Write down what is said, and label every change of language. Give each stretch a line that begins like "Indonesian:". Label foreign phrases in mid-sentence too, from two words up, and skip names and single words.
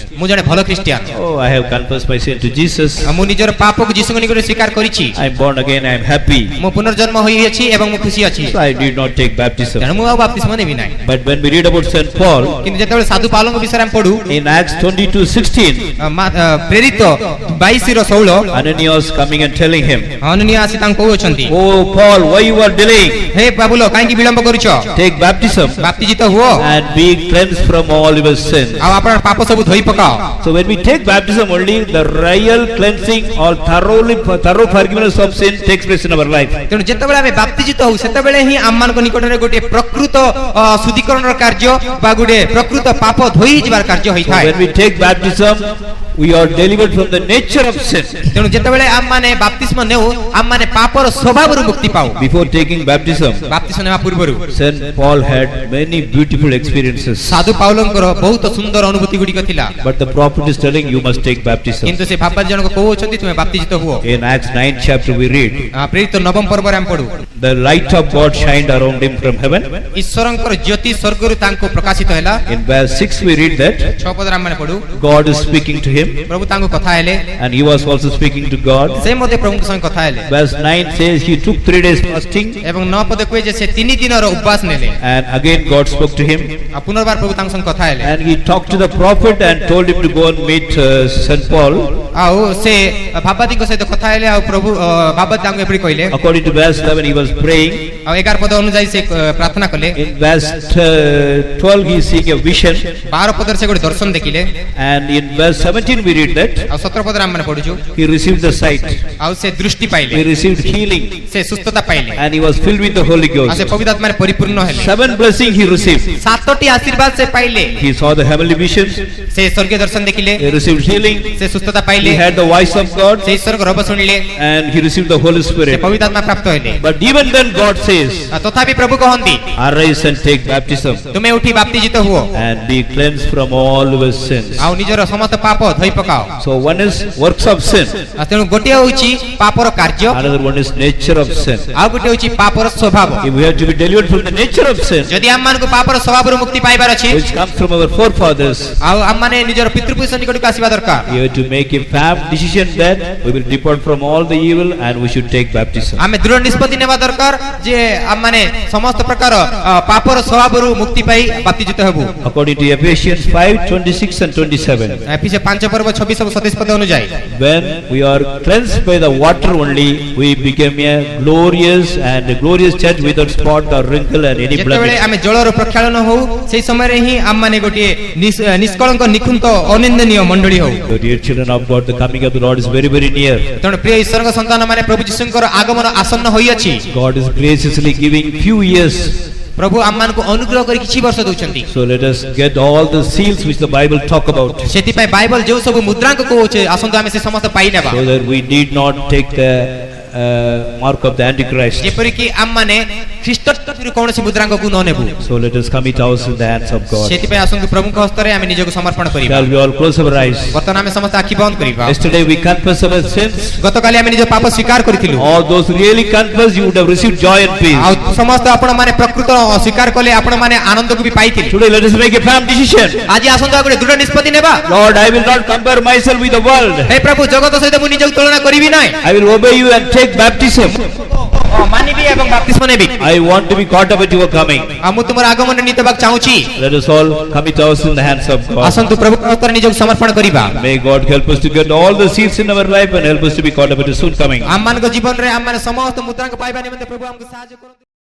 Odia: ମୁଁ ଜଣେ ଭଲ ଖ୍ରୀଷ୍ଟିଆନ,
English: Oh, I have confessed my sin to Jesus.
Odia: ମୁଁ ନିଜର ପାପକୁ ଯୀଶୁଙ୍କ ନିକଟରେ ସ୍ୱୀକାର କରିଛି,
English: I am born again. I am happy.
Odia: ମୁଁ ପୁନର୍ଜନ୍ମ ହୋଇଅଛି ଏବଂ ମୁଁ ଖୁସି ଅଛି,
English: So I did not take baptism.
Odia: ତେଣୁ ମୁଁ ଆଉ ବାପ୍ତିସ୍ମ ନେବି ନାହିଁ।
English: But when we read about St. Paul
Odia: କିନ୍ତୁ ଯେତେବେଳେ ସାଧୁ ପାଉଲଙ୍କ ବିଷୟରେ ଆମେ ପଢୁ,
English: in Acts 22:16,
Odia: ପ୍ରେରିତ 22:16,
English: Ananias coming and telling him,
Odia: ଅନନୀୟ ଆସି ତାଙ୍କୁ କହୁଛନ୍ତି,
English: Oh Paul, why you are delaying?
Odia: ହେ ପାଉଲ କାହିଁକି ବିଳମ୍ବ କରୁଛ?
English: Take baptism
Odia: ବାପ୍ତିଜିତ ହୁଅ
English: and be cleansed from all your sins.
Odia: ଆଉ ଆପଣ ପାପ ସବୁ ଧୋଇ ପକାଅ।
English: So when we take baptism, only the real cleansing or thorough forgiveness of sin takes place in our life.
Odia: ତେଣୁ ଯେତେବେଳେ ଆମେ ବାପ୍ତିଜିତ ହଉ ସେତେବେଳେ ହିଁ ଆମମାନଙ୍କ ନିକଟରେ ଗୋଟିଏ ପ୍ରକୃତ ଶୁଦ୍ଧିକରଣର କାର୍ଯ୍ୟ ବା ଗୋଟିଏ ପ୍ରକୃତ ପାପ ଧୋଇ ଯିବାର କାର୍ଯ୍ୟ
English: So
Odia: ହୋଇଥାଏ।
English: when we take baptism, we are delivered from the nature of sin.
Odia: ତେଣୁ ଯେତେବେଳେ ଆମମାନେ ବାପ୍ତିସ୍ମ ନେଉ ଆମମାନେ ପାପର ସ୍ୱଭାବରୁ ମୁକ୍ତି ପାଉ।
English: Before taking baptism,
Odia: ବାପ୍ତିସ୍ମ ନେବା ପୂର୍ବରୁ
English: St. Paul had many beautiful experiences.
Odia: ସାଧୁ ପାଉଲଙ୍କର ବହୁତ ସୁନ୍ଦର ଅନୁଭୂତି ଗୁଡିକ ଥିଲା,
English: But the prophet is telling you must take baptism.
Odia: କିନ୍ତୁ ସେ ବାପା ଜଣକ କହୁଛନ୍ତି ତୁମେ ବାପ୍ତିଜିତ ହୁଅ।
English: In Acts 9 chapter we read,
Odia: ପ୍ରେରିତ 9ମ ପର୍ବରେ ଆମେ ପଢୁ
English: the light of God shined around him from heaven.
Odia: ଈଶ୍ୱରଙ୍କର ଜ୍ୟୋତି ସ୍ୱର୍ଗରୁ ତାଙ୍କୁ ପ୍ରକାଶିତ ହେଲା।
English: In verse 6 we read that
Odia: 6 ପଦରେ ଆମେ ପଢୁ
English: God is speaking to him
Odia: ପ୍ରଭୁ ତାଙ୍କୁ କଥା ହେଲେ
English: and he was also speaking to God.
Odia: ସେ ମଧ୍ୟ ପ୍ରଭୁଙ୍କ ସଙ୍ଗେ କଥା ହେଲେ।
English: Verse 9 says he took 3 days fasting
Odia: ଏବଂ 9 ପଦରେ କୁହେ ଯେ ସେ 3 ଦିନର ଉପବାସ ନେଲେ
English: and again God spoke to him
Odia: ଆଉ ପୁନର୍ବାର ପ୍ରଭୁ ତାଙ୍କ ସଙ୍ଗେ କଥା ହେଲେ
English: and he talked to the prophet and told him to go and meet St. Paul.
Odia: ଆଉ ସେ ଭାବାଦୀଙ୍କ ସହିତ କଥା ହେଲେ ଆଉ ପ୍ରଭୁ ଭାବାଦୀ ତାଙ୍କୁ ଏପରି କହିଲେ।
English: According to verse 11 he was praying.
Odia: ଆଉ 11 ପଦ ଅନୁଯାୟୀ ସେ ପ୍ରାର୍ଥନା କଲେ।
English: In verse 12 he is seeing a vision
Odia: 12 ପଦରେ ସେ ଗୋଟେ ଦର୍ଶନ ଦେଖିଲେ
English: and in verse 17 we read that
Odia: ଆଉ 17 ପଦରେ ଆମେ ପଢୁଛୁ
English: he received the sight,
Odia: ଆଉ ସେ ଦୃଷ୍ଟି ପାଇଲେ
English: he received healing
Odia: ସେ ସୁସ୍ଥତା ପାଇଲେ
English: and he was filled with the Holy
Odia: ଆଉ ସେ
English: Ghost.
Odia: ପବିତ୍ର ଆତ୍ମାରେ ପରିପୂର୍ଣ୍ଣ ହେଲେ।
English: 7 blessings he received.
Odia: 7ଟି ଆଶୀର୍ବାଦ ସେ ପାଇଲେ।
English: He saw the heavenly visions,
Odia: ସେ ସ୍ୱର୍ଗୀୟ ଦର୍ଶନ ଦେଖିଲେ
English: he received healing,
Odia: ସେ ସୁସ୍ଥତା ପାଇଲେ
English: he had the voice of God
Odia: ସେ ଈଶ୍ୱରଙ୍କ ରବ ଶୁଣିଲେ
English: and he received the Holy
Odia: ସେ
English: Spirit.
Odia: ପବିତ୍ର ଆତ୍ମା ପ୍ରାପ୍ତ ହେଲେ।
English: But even then God says,
Odia: ଆଉ ତଥାପି ପ୍ରଭୁ କହନ୍ତି
English: arise and take baptism
Odia: ତୁମେ ଉଠି ବାପ୍ତିଜିତ ହୁଅ
English: and be cleansed from all your sins.
Odia: ଆଉ ନିଜର ସମସ୍ତ ପାପ ଧୋଇ ପକାଅ।
English: So one is works of sin,
Odia: ଆଉ ତେଣୁ ଗୋଟିଏ ହେଉଛି ପାପର କାର୍ଯ୍ୟ
English: another one is nature of sin.
Odia: ଆଉ ଗୋଟିଏ ହେଉଛି ପାପର ସ୍ୱଭାବ।
English: If we have to be delivered from the nature of sin,
Odia: ଯଦି ଆମମାନଙ୍କୁ ପାପର ସ୍ୱଭାବରୁ ମୁକ୍ତି ପାଇବାର ଅଛି
English: which comes from our forefathers,
Odia: ଆଉ ଆମମାନେ ନିଜର ପିତୃପୁରୁଷ ନିକଟକୁ ଆସିବା ଦରକାର।
English: we have to make a firm decision that we will depart from all the evil and we should take baptism.
Odia: ଆମେ ଦୃଢ ନିଷ୍ପତ୍ତି ନେବା ଦରକାର ଯେ ଆମମାନେ ସମସ୍ତ ପ୍ରକାର ପାପର ସ୍ୱଭାବରୁ ମୁକ୍ତି ପାଇ ବାପ୍ତିଜିତ ହେବୁ।
English: According to Ephesians 5:26 and 27,
Odia: ଏଫେସୀୟ 5 ପର୍ବ 26 ଆଉ 27 ପଦ ଅନୁଯାୟୀ
English: when we are cleansed by the water only, we become a glorious church without spot or wrinkle and any
Odia: ଯେତେବେଳେ
English: blemish.
Odia: ଆମେ ଜଳର ପ୍ରକ୍ଷାଳନ ହଉ ସେହି ସମୟରେ ହିଁ ଆମମାନେ ଗୋଟିଏ ନିଷ୍କଳଙ୍କ ନିଖୁନ୍ତ ଅନିନ୍ଦନୀୟ ମଣ୍ଡଳୀ ହଉ।
English: So dear children of God, the coming of the Lord is very very near.
Odia: ତେଣୁ ପ୍ରିୟ ଈଶ୍ୱରଙ୍କ ସନ୍ତାନ ମାନେ ପ୍ରଭୁ ଯୀଶୁଙ୍କର ଆଗମନ ଆସନ୍ନ ହୋଇଅଛି।
English: God is graciously giving few years.
Odia: ପ୍ରଭୁ ଆମମାନଙ୍କୁ ଅନୁଗ୍ରହ କରି କିଛି ବର୍ଷ ଦଉଛନ୍ତି।
English: So let us get all the seals which the Bible talk about,
Odia: ସେଥିପାଇଁ ବାଇବଲ ଯେଉଁ ସବୁ ମୁଦ୍ରାଙ୍କ କହୁଛି ଆସନ୍ତୁ ଆମେ ସେ ସମସ୍ତ ପାଇନେବା
English: so that we need not take the mark of the Antichrist.
Odia: ଯେପରିକି ଆମମାନେ ଖ୍ରୀଷ୍ଟ ତରଫରୁ କୌଣସି ମୁଦ୍ରାଙ୍କକୁ ନ ନେବୁ।
English: So let us commit ourselves in the hands of God.
Odia: ସେଥିପାଇଁ ଆସନ୍ତୁ ପ୍ରଭୁଙ୍କ ହସ୍ତରେ ଆମେ ନିଜକୁ ସମର୍ପଣ କରିବା।
English: Shall we all close our eyes?
Odia: ବର୍ତ୍ତମାନ ଆମେ ସମସ୍ତେ ଆଖି ବନ୍ଦ କରିବା।
English: Yesterday we confessed our sins.
Odia: ଗତକାଲି ଆମେ ନିଜ ପାପ ସ୍ୱୀକାର କରିଥିଲୁ।
English: All those who really confess, you would have received joy and peace.
Odia: ଆଉ ସମସ୍ତ ଆପଣମାନେ ପ୍ରକୃତ ସ୍ୱୀକାର କଲେ ଆପଣମାନେ ଆନନ୍ଦକୁ ବି ପାଇଥିଲେ।
English: Today let us make a firm decision.
Odia: ଆଜି ଆସନ୍ତୁ ଆଉ ଗୋଟେ ଦୃଢ ନିଷ୍ପତ୍ତି ନେବା।
English: Lord, I will not compare myself with the world.
Odia: ହେ ପ୍ରଭୁ ଜଗତ ସହିତ ମୁଁ ନିଜକୁ ତୁଳନା କରିବି ନାହିଁ।
English: I will obey you and take baptism.
Odia: ମାନିବି ଏବଂ ବାପ୍ତିସ୍ମ ନେବି।
English: I want to be caught up at your coming.
Odia: ଆଉ ମୁଁ ତୁମର ଆଗମନରେ ନିହିତ ହେବାକୁ ଚାହୁଁଛି।
English: Let us all commit ourselves in the hands of God.
Odia: ଆସନ୍ତୁ ପ୍ରଭୁଙ୍କ ହସ୍ତରେ ନିଜକୁ ସମର୍ପଣ କରିବା।
English: May God help us to get all the seals in our life and help us to be caught up at His soon coming.
Odia: ଆମମାନଙ୍କ ଜୀବନରେ ଆମମାନେ ସମସ୍ତ ମୁଦ୍ରାଙ୍କ ପାଇବା ନିମନ୍ତେ ପ୍ରଭୁ ଆମକୁ ସାହାଯ୍ୟ କରନ୍ତୁ।